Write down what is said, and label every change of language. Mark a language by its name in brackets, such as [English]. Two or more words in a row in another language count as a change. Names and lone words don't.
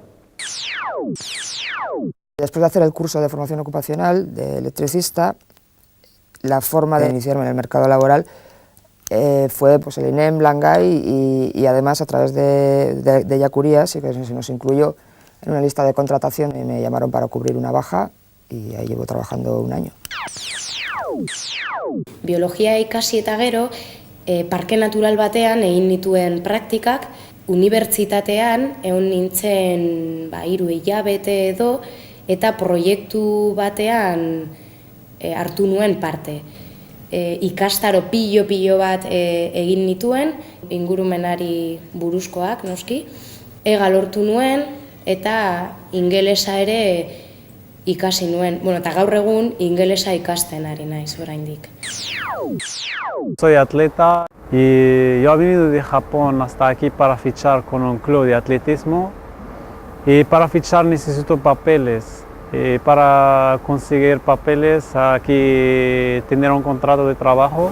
[Spanish] Después de hacer el curso de formación ocupacional de electricista, la forma de iniciarme en el mercado laboral fue pues, el INEM, Langai y además a través de Yacurías, y que se nos incluyó en una lista de contratación y me llamaron para cubrir una baja y ahí llevo trabajando 1 año. [Basque] Biologia ikasi eta gero, parke natural batean egin nituen praktikak, unibertsitatean egon nintzen 3 hilabete edo, eta proiektu batean hartu nuen parte. Ikastaro pilo bat egin nituen, ingurumenari buruzkoak, noski. Ega lortu nuen eta ingelesa ere ikasi nuen. Eta gaur egun ingelesa ikasten ari naiz oraindik. [Spanish] Soy atleta y yo he venido de Japón hasta aquí para fichar con un club de atletismo. Y para fichar necesito papeles. Y para conseguir papeles aquí tener un contrato de trabajo.